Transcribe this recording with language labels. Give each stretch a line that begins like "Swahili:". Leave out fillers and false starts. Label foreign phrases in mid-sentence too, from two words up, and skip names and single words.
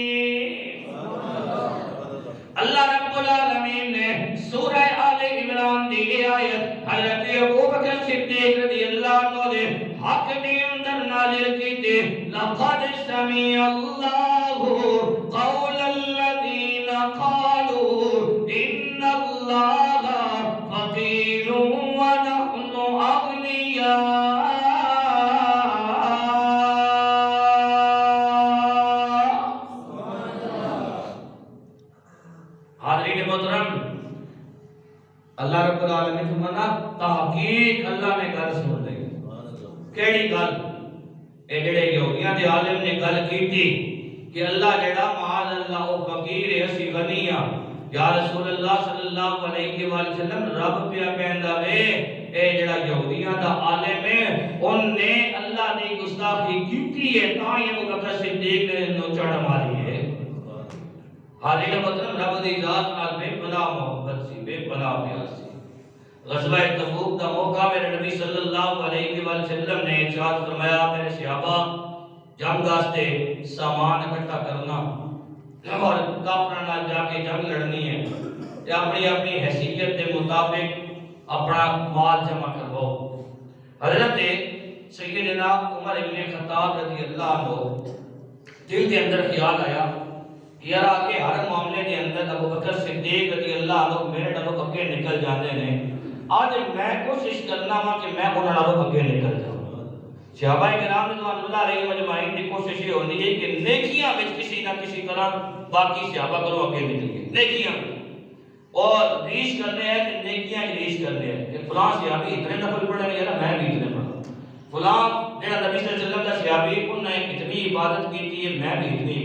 Punjabi: اللہ رب العالمین نے سورہ آل عمران دی آیت حضرت ابوبکر صدیق رضی اللہ عنہ دے حق دے اندر نازل کی تھی
Arabic: لقد سمع اللہ قول الذین قالوا ان اللہ فقیر ونحن اغنیاء
Punjabi: حاضرین محترم اللہ رب العالمین فرمانا تحقیق اللہ نے گل سن لی کیڑی گل اے جڑے یہودیاں دے عالم نے گل کیتی کہ اللہ جڑا معاذ اللہ او فقیر ہے اسی غنی ہاں یا رسول اللہ صلی اللہ علیہ وآلہ وسلم رب پیا کہندا وے اے جڑا یہودیاں دا عالم ہے ان نے اللہ دی گستاخی کیتی ہے تاں یہ ابوبکر صدیق نے نو چڑھ ماری ہے حاضرین محترم رب دی ذات نال بے پناہ محبت سی بے پناہ پیار سی غزوہ تبوک دا موقع میرے نبی صلی اللہ علیہ وآلہ وسلم نے ارشاد فرمایا میرے صحابہ جنگ واسطے سامان اکٹھا کرنا اور کافراں نال جا کے جنگ لڑنی ہے تے اپنی اپنی حیثیت کے مطابق اپنا مال جمع کرو حضرت سیدنا عمر ابن خطاب رضی اللہ عنہ دل کے اندر خیال آیا یار آکے ہر معاملے کے اندر ابوبکر صدیق رضی اللہ عنہ میرے نالوں اگے نکل جاندے نے آج میں کوشش کرنا وا کہ میں انہاں نالوں اگے نکل جاواں صحابہ کرام رضوان اللہ علیہ مجمعین کی کوشش یہ ہوندی ہے کہ نیکیاں وچ کسی نہ کسی طرح باقی صحابہ کرو اگے نکلیے نیکیاں اور ریش کرنے ہیں کہ نیکیاں ریش کرنے ہیں کہ فلاں صحابی اتنے نفل پڑھے ہیں یار میں بھی اتنے پڑھا فلاں جڑا نبی صلی اللہ علیہ وسلم
Urdu: کا صحابی انہوں نے اتنی عبادت کی ہے میں بھی اتنی